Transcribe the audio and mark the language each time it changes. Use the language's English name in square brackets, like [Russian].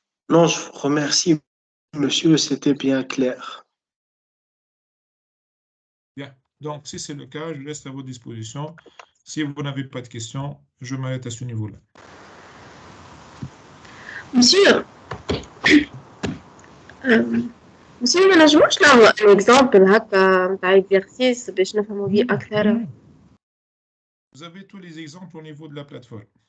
[French] Non, je vous remercie, monsieur, c'était bien clair. Bien. Donc, si c'est le cas, je reste à votre disposition. Si vous n'avez pas de questions, je m'arrête à ce niveau-là. [Arabic] Monsieur, monsieur ما نجموش نعملوا [French] un exemple [Arabic] هكا نتاع exercice باش نفهموا بيه أكثر. [French] Vous avez tous les exemples au niveau de la plateforme.